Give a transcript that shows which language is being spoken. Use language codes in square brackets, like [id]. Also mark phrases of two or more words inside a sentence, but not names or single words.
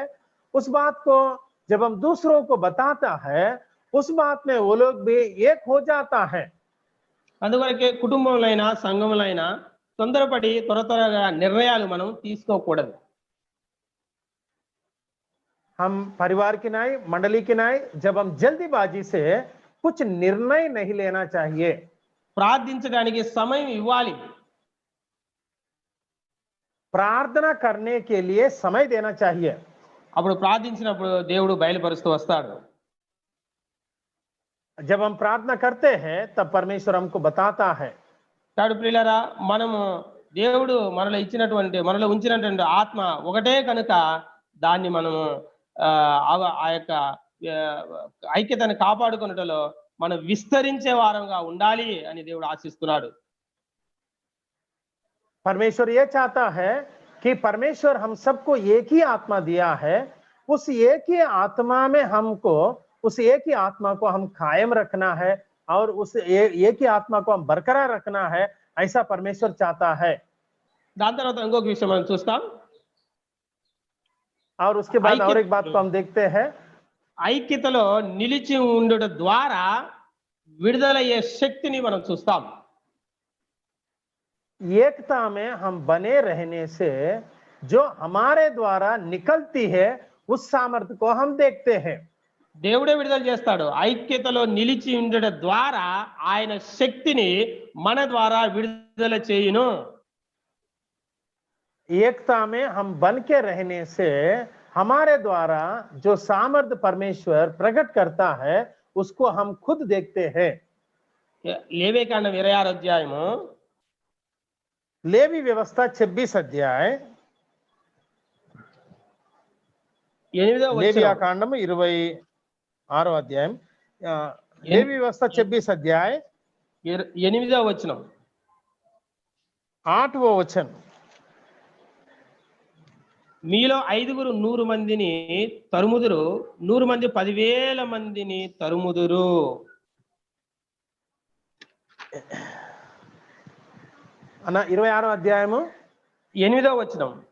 [hi] उस बात को जब हम दूसरों को बताता है, उस बात में वो लोग भी एक हो जाता है। [te] అందువరకే కుటుంబంలో సంఘంలో తొందరపడి త్వరగా నిర్ణయాలు మనం తీసుకోకూడదు. [hi] हम परिवार की नाई, मंडली की नाई, जब हम जल्दीबाजी से कुछ निर्णय नहीं लेना चाहिए। [te] ప్రార్థించడానికి సమయం ఇవ్వాలి. [hi] प्रार्थना करने के लिए समय देना चाहिए। [te] అప్పుడు ప్రార్థించినప్పుడు దేవుడు బయలుపరుస్తూ వస్తాడు. [hi] जब हम प्रार्थना करते हैं तब परमेश्वर हमको बताता है। [te] కాబట్టి ప్రియులారా, మనము దేవుడు మనలో ఉంచినటువంటి ఆత్మ ఒకటే కనుక దాన్ని మనము ఆ యొక్క ఐక్యతను కాపాడుకొనుటలో మనం విస్తరించే వారంగా ఉండాలి అని దేవుడు ఆశిస్తున్నాడు. [hi] परमेश्वर ये चाहता है कि परमेश्वर हम सबको एक ही आत्मा दिया है, उस एक ही आत्मा में हमको उस एक ही आत्मा को हम कायम रखना है और उस एक ही आत्मा को हम बरकरार रखना है, ऐसा परमेश्वर चाहता है। [te] దాని తర్వాత ఇంకొక విషయం మనం చూస్తాం. [hi] और उसके बाद और एक बात को हम देखते हैं, [te] ఐక్యతలో నిలిచి ఉండుట ద్వారా విడుదలయ్యే శక్తిని మనం చూస్తాం. [hi] एकता में हम बने रहने से जो हमारे द्वारा निकलती है उस सामर्थ्य को हम देखते हैं। [te] దేవుడే విడుదల చేస్తాడు. ఐక్యతలో నిలిచి ఉండుట ద్వారా ఆయన శక్తిని మన ద్వారా విడుదల చేయును. [hi] एकता में हम बन के रहने से हमारे द्वारा जो सामर्थ्य परमेश्वर प्रकट करता है उसको हम खुद देखते हैं। [te] లేవికాండం 26 అధ్యాయము [hi] लेवी व्यवस्था 26 अध्याय, [te] 8వ [hi] लेवी [te] వచనం. [hi] कांडम 26 अध्याय, लेवी व्यवस्था 26 अध्याय [te] 8వ వచనం. [hi] 8वां वचन, [te] మీలో 5గురు 100 మందిని తరుముదురు, 100 మంది 10,000 మందిని తరుముదురు. అన్న 26వ అధ్యాయము 8వ వచనం.